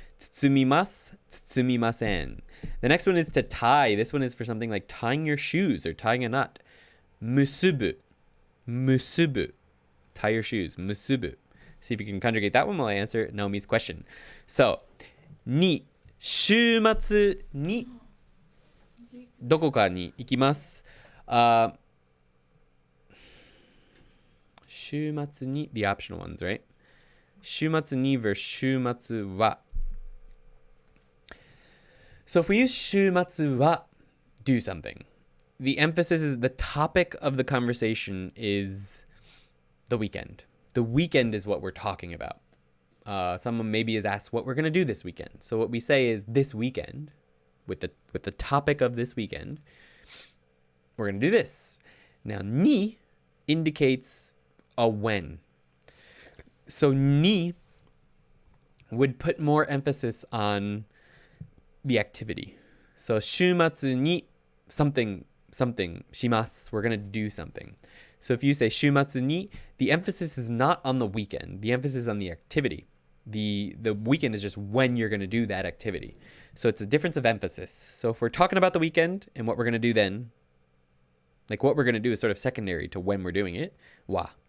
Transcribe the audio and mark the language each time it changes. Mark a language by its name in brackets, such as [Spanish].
[Japanese] Tsumimasu, tsumimasen. [English] The next one is to tie. This one is for something like tying your shoes or tying a knot. [Japanese] Musubu. Musubu. [English] Tie your shoes. [Japanese] Musubu. [English] See if you can conjugate that one while I answer Naomi's question. So, ni. [Japanese] 週末にどこかに行きます。週末に [English] the optional ones, right? [Japanese] 週末に [English] versus [Japanese] 週末は. [English] So if we use [Japanese] 週末は [English] do something, the emphasis is the topic of the conversation is the weekend. The weekend is what we're talking about. Someone maybe is asked what we're going to do this weekend. So what we say is this weekend, with the topic of this weekend, we're going to do this. Now, ni indicates a when. So ni would put more emphasis on the activity. So [Japanese] 週末に [English] something [Japanese] します. [English] We're going to do something. So if you say [Japanese] 週末に, [English] the emphasis is not on the weekend. The emphasis is on the activity. The weekend is just when you're going to do that activity. So it's a difference of emphasis. So if we're talking about the weekend and what we're going to do then, like what we're going to do is sort of secondary to when we're doing it. Wa.